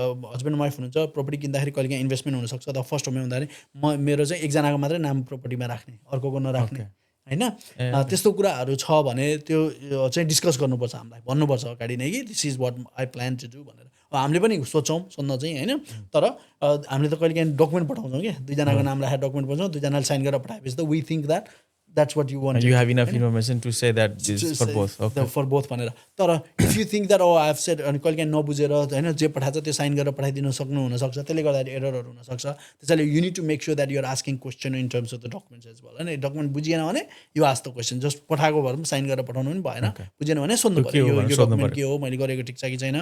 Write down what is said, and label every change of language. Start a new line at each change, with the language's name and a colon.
Nepali: Husband wife हुनुहुन्छ property किन्दाखेरि कहिले काहीँ इन्भेस्टमेन्ट हुनसक्छ अथवा फर्स्ट होममा हुँदाखेरि मेरो चाहिँ एकजनाको मात्रै नाम प्रपर्टीमा राख्ने अर्कोको नराख्ने होइन त्यस्तो कुराहरू छ भने त्यो चाहिँ डिस्कस गर्नुपर्छ हामीलाई भन्नुपर्छ अगाडि नै कि
English: this is what I plan to do
Nepali: भनेर हामीले पनि सोच्छौँ सोध्न चाहिँ होइन तर हामीले त कहिले काहीँ डकुमेन्ट पठाउँछौँ कि दुईजनाको नाम राखेर डकुमेन्ट पठाउँछौँ दुईजनाले साइन गरेर पठाएपछि त
English: We think that that's what you want. And you have enough information to say that this is for both. Okay.
Nepali: For both भनेर तर
English: if you think that I have said
Nepali: अनि कहिले काहीँ नबुझेर होइन जे पठाएको छ त्यो साइन गरेर पठाइदिनु सक्नु हुनसक्छ त्यसले गर्दाखेरि एररहरू हुनसक्छ त्यसैले
English: you need to make sure that you're asking question in terms of the documents as well
Nepali: होइन डकुमेन्ट बुझिएन भने
English: you ask the question
Nepali: just पठाएको भएर पनि साइन गरेर पठाउनु पनि भएन बुझेन भने सोध्नु पर्यो यो डकुमेन्ट के हो मैले गरेको ठिक छ कि छैन